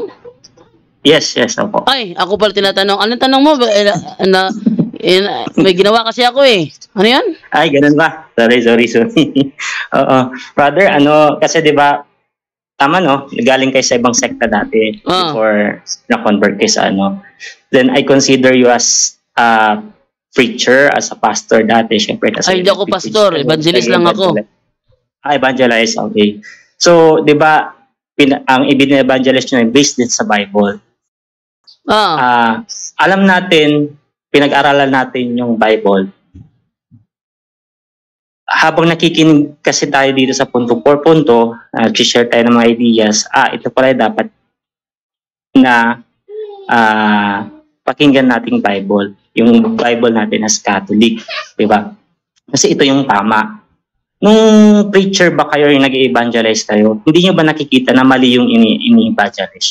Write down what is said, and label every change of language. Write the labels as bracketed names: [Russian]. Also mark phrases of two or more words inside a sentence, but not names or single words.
[Filipino] Yes, opo. Ay, ako pala tinatanong. Anong tanong mo? May ginawa kasi ako eh. Ano yan? Ay, ganun ba? Sorry. Oo. Brother, kasi di ba, tama no, galing kayo sa ibang sekta dati before na-convert kayo sa [English] Then I consider you as a preacher, as a pastor [Filipino] dati. Syempre, kasi ay, hindi ako pastor. Evangelist lang ako. [English] Evangelize, okay. [Filipino] So, di ba, ang ibin-evangelize nyo based din sa Bible. Alam natin, pinag-aralan natin yung Bible. Habang nakikinig kasi tayo dito sa [Spanish] punto por punto, [Filipino] share tayo ng mga ideas, ito pala dapat na pakinggan nating Bible. Yung Bible natin [English] as Catholic, [Filipino] di ba? Kasi ito yung tama. Nung preacher ba kayo yung nag-evangelize kayo, hindi nyo ba nakikita na mali yung ini-evangelize?